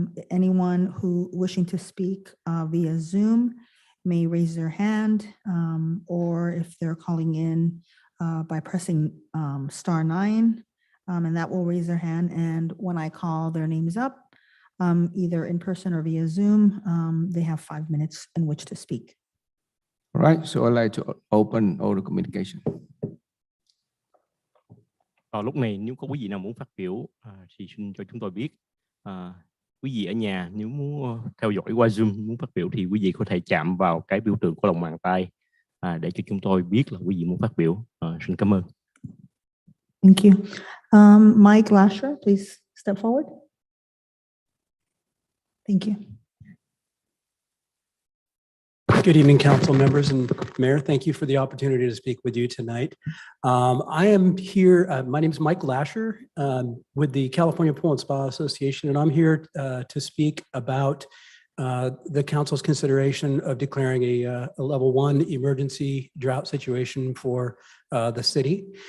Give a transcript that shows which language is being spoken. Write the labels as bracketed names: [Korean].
[English] Anyone who wishing to speak via Zoom may raise their hand, or if they're calling in by pressing *9, and that will raise their hand. And when I call their names up, either in person or via Zoom, they have 5 minutes in which to speak. All right, so I'd like to open oral communication. [Vietnamese] Lúc này nếu có quý vị nào muốn phát biểu thì xin cho chúng tôi biết. Quý vị ở nhà nếu muốn theo dõi qua Zoom muốn phát biểu thì quý vị có thể chạm vào cái biểu tượng của lòng bàn tay để cho chúng tôi biết là quý vị muốn phát biểu. Xin cảm ơn. [English] Thank you. Mike Lasher, please step forward. Thank you. Good evening, council members and mayor. Thank you for the opportunity to speak with you tonight. I am here, my name is Mike Lasher with the California Pool and Spa Association, and I'm here to speak about the council's consideration of declaring a level 1 emergency drought situation for the city.